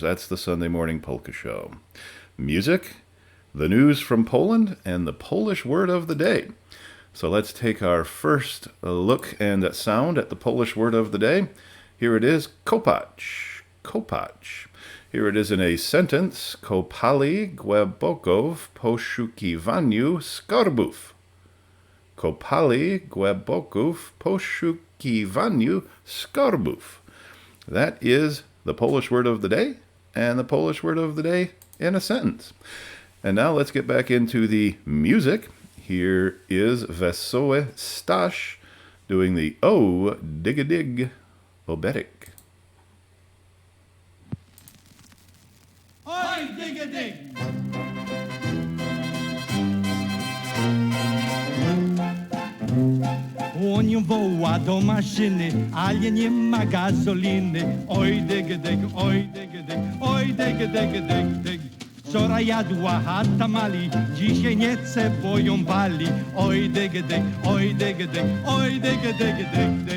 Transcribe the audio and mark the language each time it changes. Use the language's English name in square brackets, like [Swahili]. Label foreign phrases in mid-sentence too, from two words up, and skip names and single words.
[English] That's the Sunday Morning Polka Show. Music, the news from Poland, and the Polish word of the day. So let's take our first look and sound at the Polish word of the day. Here it is, [Polish] kopać. Kopać. [English] Here it is in a sentence. [Polish] Kopali głęboko w poszukiwaniu skarbów. Kopali głęboko w poszukiwaniu skarbów. [English] That is the Polish word of the day, and the Polish word of the day in a sentence. And now let's get back into the music. Here is Wesoły Staś doing the O Dig-a-Dig Oberek. [Polish] Oi! oj, dygy, dyg. On ją woła do maszyny, ale nie ma gazoliny. Oj, dyg, dyg, oj, dyg, dyg, oj, dyg, dyg, dyg, dyg. Wczoraj jadła chata mali, dzisiaj nie chce, bo ją bali. Oj, dyg, dyg, oj, dyg, dyg, oj, dyg, dyg, dyg, dyg.